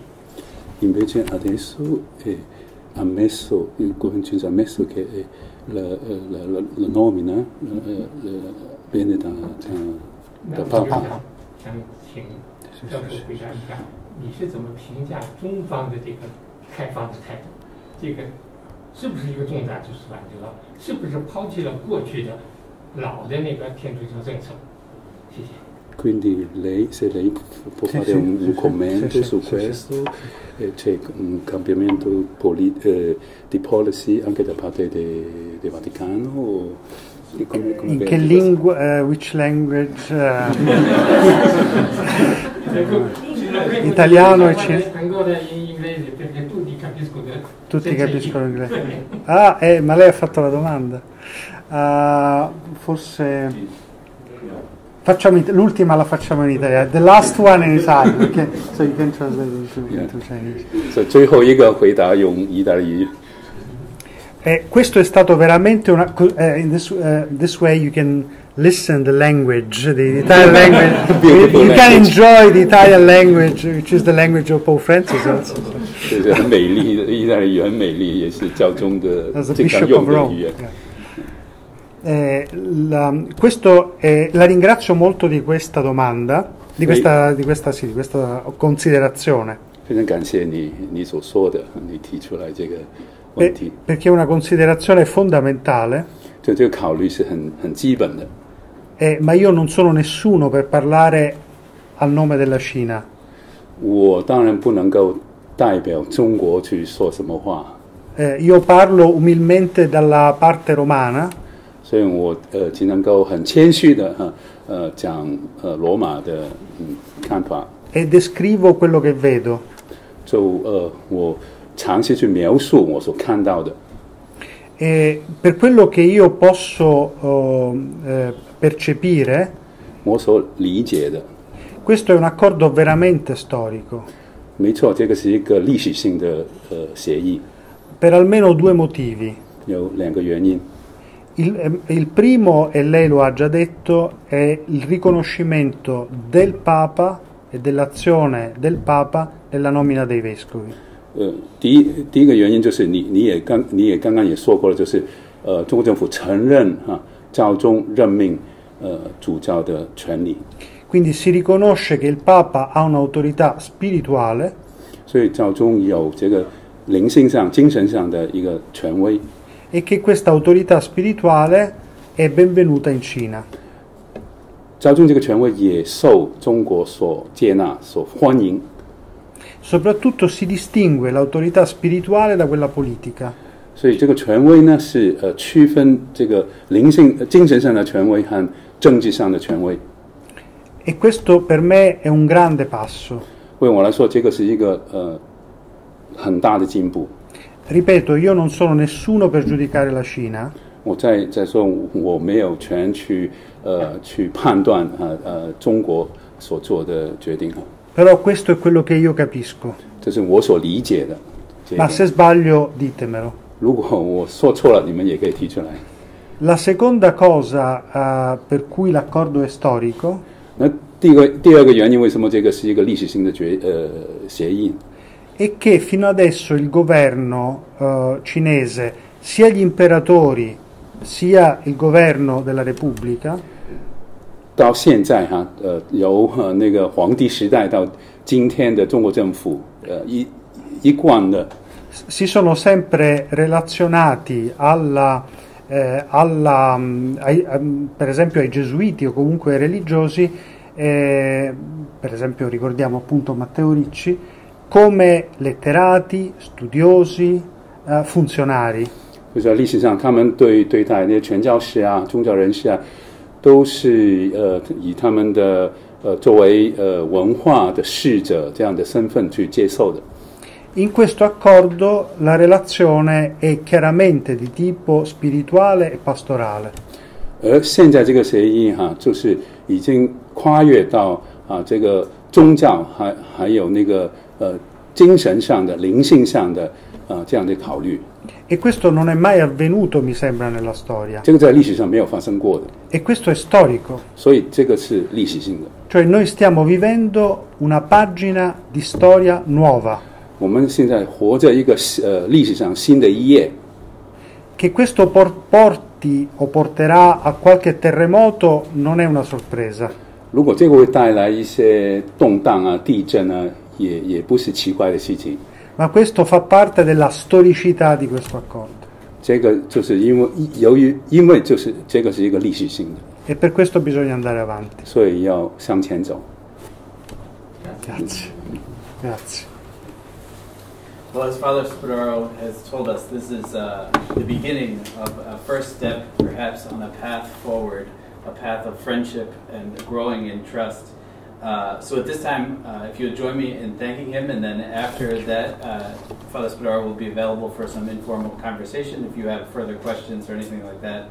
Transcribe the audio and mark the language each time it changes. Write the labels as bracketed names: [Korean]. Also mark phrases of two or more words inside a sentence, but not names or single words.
[Italian] Invece adesso il governo cinese ha ammesso che la nomina viene da [Chinese] 那我就 Papa. 想请教授回答一下，你是怎么评价中方的这个开放的态度？这个是不是一个重大的转折？是不是抛弃了过去的老的那个天主教政策？谢谢。 [Italian] Quindi se lei può fare un commento su questo, c'è un cambiamento di policy anche da parte del Vaticano? O In che lingua, [English] which language? [Italian] Italiano e cinese. Tutti capiscono inglese. Ah, ma lei ha fatto la domanda. Forse l'ultima la facciamo in italiano. [English] The last one in Italian. Okay. So you can translate into Chinese. [Chinese] 最后一个回答用意大利语。 [Italian] questo è stato veramente [English] in this way you can listen the language, the Italian language. You can enjoy the Italian language, which is the language of Pope Francis also. [Chinese] 这是很美丽的意大利语，很美丽，也是教宗的 [English] As a [Chinese] 经常 Bishop 用 of 的 Rome. 语言。 [Italian] La ringrazio molto di questa domanda, di questa considerazione. [Chinese] 非常感谢你所说的，你提出来这个问题。 [Italian] Perché è una considerazione fondamentale. [Chinese] 就这个考虑是很基本的。 [Italian] Ma io non sono nessuno per parlare al nome della Cina. [Chinese] 我当然不能够代表中国去说什么话。 [Italian] Io parlo umilmente dalla parte romana. [Chinese] 所以我只能够很谦虚的讲罗马的看法。 [Italian] E descrivo quello che vedo. [Chinese] 就我尝试去描述我所看到的。 [Italian] E per quello che io posso percepire, [Chinese] 我所理解的。 [Italian] questo è un accordo veramente storico. [Chinese] 没错，这个是一个历史性的协议。 [Italian] Per almeno due motivi. [Chinese] 有两个原因。 [Italian] Il primo, e lei lo ha già detto, è il riconoscimento del Papa e dell'azione del Papa nella nomina dei vescovi. [Chinese] 第一个原因就是你也刚刚也说过了，就是中国政府承认教宗任命主教的权利。 [Italian] Quindi si riconosce che il Papa ha un'autorità spirituale. [Chinese] 所以教宗有这个灵性上、精神上的一个权威。 [Italian] E che questa autorità spirituale è benvenuta in Cina. [Chinese] 教宗这个权威也受中国所接纳、所欢迎。 [Italian] Soprattutto si distingue l'autorità spirituale da quella politica. [Chinese] 所以这个权威呢是区分这个灵性、精神上的权威和政治上的权威。 [Italian] E questo per me è un grande passo. [Chinese] 为我来说，这个是一个很大的进步。 [Italian] Ripeto, io non sono nessuno per giudicare la Cina. [Chinese] 我再说，我没有权去判断中国所做的决定。 [Italian] Però questo è quello che io capisco. [Chinese] 这是我所理解的。 [Italian] Ma se sbaglio, ditemelo. [Chinese] 如果我说错了，你们也可以提出来。 [Italian] La seconda cosa per cui l'accordo è storico [Chinese] 那第二个原因，为什么这个是一个历史性的协议？ [Italian] è che fino adesso il governo cinese, sia gli imperatori sia il governo della Repubblica, [Chinese] 到现在由那个皇帝时代到今天的中国政府，一贯的 [Italian] si sono sempre relazionati per esempio ai gesuiti o comunque ai religiosi, per esempio ricordiamo appunto Matteo Ricci, come letterati, studiosi, funzionari. [Chinese] 就是说历史上他们对待那些传教士啊、宗教人士啊，都是以他们的作为文化的使者这样的身份去接受的。 [Italian] In questo accordo la relazione è chiaramente di tipo spirituale e pastorale. [Chinese] 而现在这个协议就是已经跨越到这个宗教还有那个精神上的、灵性上的这样的考虑。 [Italian] E questo non è mai avvenuto, mi sembra, nella storia. [Chinese] 这个在历史上没有发生过的。 [Italian] E questo è storico. [Chinese] 所以这个是历史性的。 [Italian] Cioè noi stiamo vivendo una pagina di storia nuova. [Chinese] 我们现在活着一个历史上新的一页。 [Italian] Che questo porti o porterà a qualche terremoto non è una sorpresa. [Chinese] 如果这个会带来一些动荡啊、地震啊，也不是奇怪的事情。 [Italian] Ma questo fa parte della storicità di questo accordo. [Chinese] 这个就是因为就是这个是一个历史性的。 [Italian] E per questo bisogna andare avanti. [Chinese] 所以要向前走。 [Italian] Grazie. Grazie. [English] Well, as Father Spadaro has told us, this is the beginning of a first step, perhaps, on a path forward, a path of friendship and growing in trust. So at this time, if you'll join me in thanking him, and then after that, Father Spadaro will be available for some informal conversation if you have further questions or anything like that.